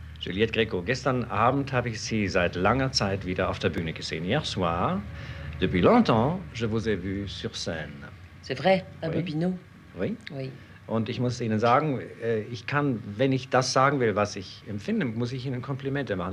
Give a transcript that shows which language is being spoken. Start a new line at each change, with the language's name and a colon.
German: Juliette Gréco, gestern Abend habe ich Sie seit langer Zeit wieder auf der Bühne gesehen.
French: Hier soir, depuis longtemps, je vous ai vu sur scène. C'est vrai, à Oui. Bobino. Oui? Oui.
German: Und ich muss Ihnen sagen, ich kann, wenn ich das sagen will, was ich empfinde, muss ich Ihnen Komplimente machen.